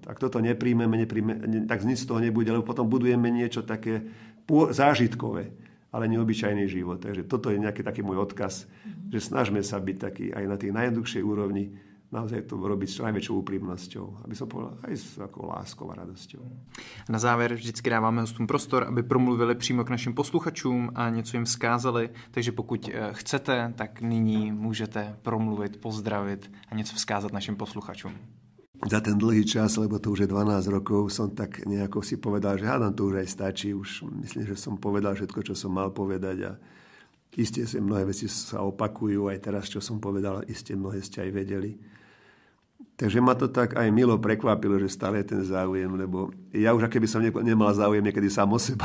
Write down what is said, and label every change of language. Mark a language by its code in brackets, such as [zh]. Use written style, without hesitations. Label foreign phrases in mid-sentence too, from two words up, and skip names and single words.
[sk] Ak toto nepríjmeme, tak nič z toho nebude, lebo potom budujeme niečo také zážitkové, ale neobyčajný život. Takže toto je nejaký taký môj odkaz, že snažme sa byť taký aj na tých najjednoduchšej úrovni, naozaj to robiť s najväčšou úprimnosťou, aby som povedal aj s takou láskou a radosťou. [cs] Na závěr vždycky dáváme hostům prostor, aby promluvili přímo k našim posluchačům a něco jim vzkázali, takže pokud chcete, tak nyní můžete promluvit, pozdravit a něco vzkázat našim posluchačům. [sk] Za ten dlhý čas, lebo to už je 12 rokov, som tak nejako si povedal, že hádam to už aj stačí. Už myslím, že som povedal všetko, čo som mal povedať a isté si mnohé veci sa opakujú, aj teraz, čo som povedal, isté mnohé ste aj vedeli. Takže ma to tak aj milo prekvapilo, že stále je ten záujem, lebo ja už aké by som nemal záujem niekedy sám o seba.